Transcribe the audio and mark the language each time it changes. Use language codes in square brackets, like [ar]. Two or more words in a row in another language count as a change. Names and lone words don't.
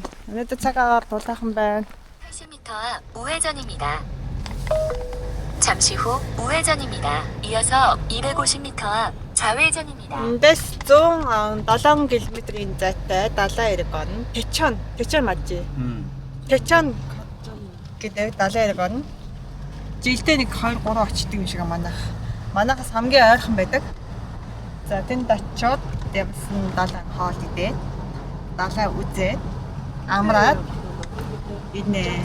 [mn] Өнөөдөр цагаагаар дулаахан байна. [ko] 80m 앞 우회전입니다. 잠시 후 우회전입니다. 이어서 250m 앞 좌회전입니다. [mn] Эндээс 107 км-ийн зайтай далайн ирэг орно. [ko] Тэчон 맞지? [mn] Тэчон гэдэг далайн ирэг орно. Жилдээ нэг 2 3 очдөг юм шиг манайхаас хамгийн ойрхон байдаг. За тэнд очиод ямсан далайн хоол идээд далайн үзээд амраад инээ.